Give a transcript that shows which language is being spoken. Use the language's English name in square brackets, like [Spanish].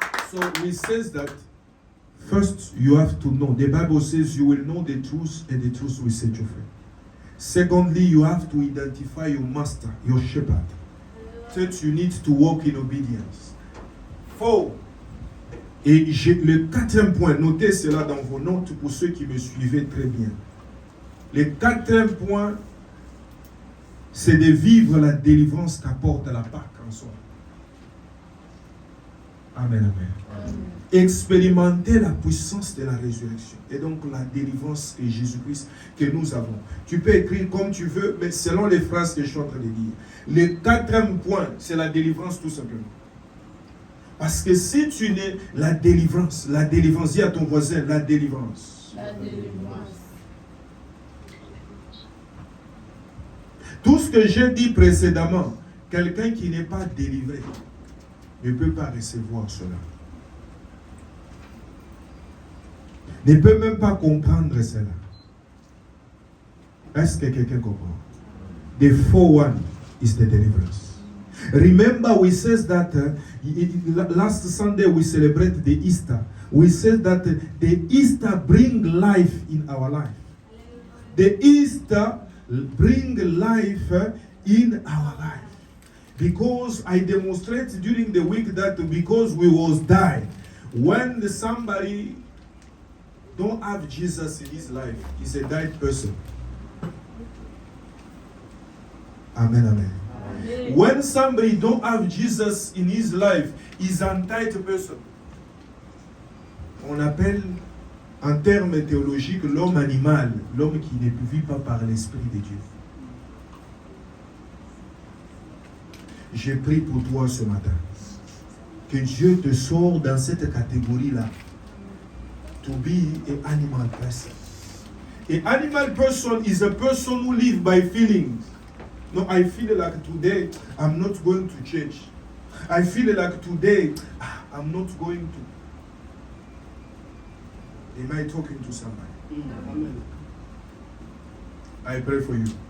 [English] So we says that first you have to know. The Bible says you will know the truth and the truth will set you free. Secondly, you have to identify your master, your shepherd. Third, you need to walk in obedience. 4. [French] Et le quatrième point, notez cela dans vos notes pour ceux qui me suivaient très bien. Le quatrième point, c'est de vivre la délivrance qu'apporte la Pâque en soi. Amen, amen. Expérimenter la puissance de la résurrection et donc la délivrance de Jésus-Christ que nous avons. Tu peux écrire comme tu veux, mais selon les phrases que je suis en train de dire. Le quatrième point, c'est la délivrance tout simplement. Parce que si tu n'es la délivrance, dis à ton voisin, la délivrance. La délivrance. Tout ce que j'ai dit précédemment, quelqu'un qui n'est pas délivré ne peut pas recevoir cela. Ne peut même pas comprendre cela. Est-ce que quelqu'un comprend? [English] The fourth one is the deliverance. Remember, we said that last Sunday we celebrate the Easter. We said that the Easter bring life in our life. The Easter bring life in our life. Because I demonstrate during the week that because we was died, when somebody don't have Jesus in his life, he's a died person. Amen, amen. When somebody don't have Jesus in his life, he's an untied person. [French] On appelle en termes théologiques l'homme animal, l'homme qui ne vit pas par l'Esprit de Dieu. Je prie pour toi ce matin. Que Dieu te sorte dans cette catégorie-là. [English] To be an animal person. An animal person is a person who lives by feelings. No, I feel like today I'm not going to church. I feel like today I'm not going to. Am I talking to somebody? Amen. I pray for you.